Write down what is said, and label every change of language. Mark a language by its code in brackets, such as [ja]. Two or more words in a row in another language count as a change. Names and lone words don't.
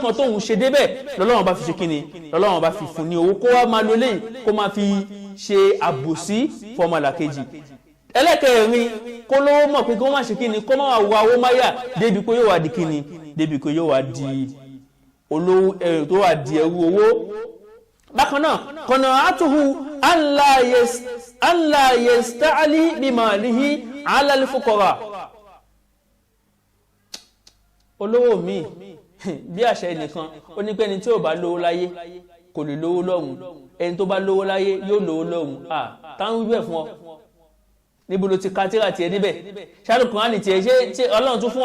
[yo] kan tóun ṣe débẹ̀ lọ́lọ́run bá fi ṣe kí ni lọ́lọ́run bá fi fún ní owó kó wá máa lo léyìí kó máa fi ṣe àbòsí fọmọlàkejì ẹlẹ́ẹ̀kẹrin kólówó mọ̀ pé kó má ṣe kí ni kó má wà owó máyà débi pé yóò wá di kí ni débi pé yóò wá di olówó tó wà di ẹrú owó bákan náà kọ̀nà àtúhù [ar] أن لا يستعلي بماله على الفقراء [yo] olówó mi bí àṣẹ ẹnìkan ó ní pé ẹni tí ò bá lówó láyé kò lè lówó lọ́run ẹni tó bá lówó láyé yóò lówó lọ́run táwọn wíbẹ̀ fún ọ níbo ló ti ka tíra tiẹ̀ níbẹ̀ ṣáàlù kùránì tiẹ̀ ṣé ọlọ́run tún fún ọ